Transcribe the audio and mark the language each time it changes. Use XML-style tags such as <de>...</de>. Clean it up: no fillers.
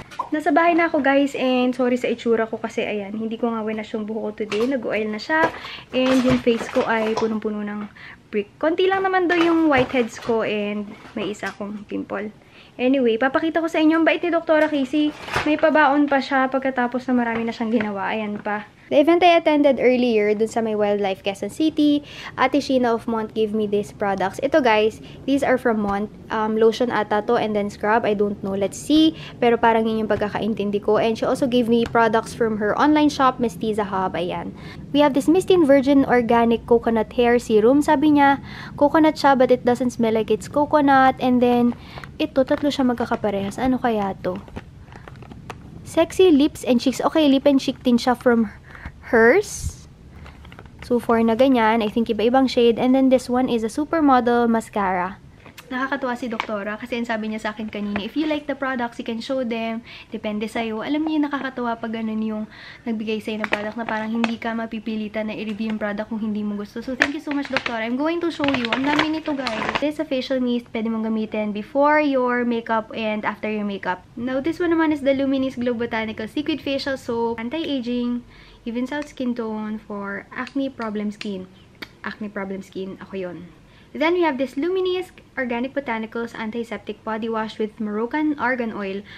<tl>Nasa bahay na ako, guys, and sorry sa itsura ko kasi ayan, hindi ko nga winas yung buhok ko today. Nag-oil na siya, and yung face ko ay punong-puno ng brick. Konti lang naman daw yung whiteheads ko, and may isa akong pimple. Anyway, papakita ko sa inyo ang bait ni Dr. Casey. May pabaon pa siya pagkatapos na marami na siyang ginawa. Ayan pa.</tl> <en>The event I attended earlier dun sa my Wildlife Quezon City, Ate Sheena of Mont gave me these products. Ito guys, these are from Mont.</en> <tl>Lotion ata to</tl> <en>and then scrub. I don't know. Let's see.</en> <tl>Pero parang yun yung pagkakaintindi ko.</tl> <en>And she also gave me products from her online shop, Mestiza Hub. Ayan. We have this Mistine Virgin Organic Coconut Hair Serum.</en> <tl>Sabi niya,</tl> <en>coconut siya but it doesn't smell like it's coconut.</en> <tl>And then, ito, tatlo siya magkakaparehas. Ano kaya to? Sexy Lips and Cheeks. Okay, lip and cheek din siya from hers. So, 4 na ganyan. I think iba-ibang shade.</tl> <en>And then, this one is a Supermodel Mascara.</en> <tl>Nakakatuwa si Doktora kasi sabi niya sa akin kanina,</tl> <en>if you like the products, you can show them.</en> <tl>Depende sa'yo. Alam niyo, nakakatuwa pag ganun yung nagbigay sa'yo ng product na parang hindi ka mapipilitan na i-review yung product kung hindi mo gusto.</tl> <en>So, thank you so much, Doktora. I'm going to show you.</en> <tl>Ang dami nito, guys.</tl> <en>This is a facial mist. Pwede mong gamitin before your makeup and after your makeup. Now, this one naman is the Luminis Glow Botanical Liquid Facial Soap. Anti-aging. Evens out skin tone for acne problem skin. Acne problem skin.</en> <tl>Ako yun.</tl> <en>Then we have this Luminis Organic Botanicals Antiseptic Body Wash with Moroccan Argan Oil.</en>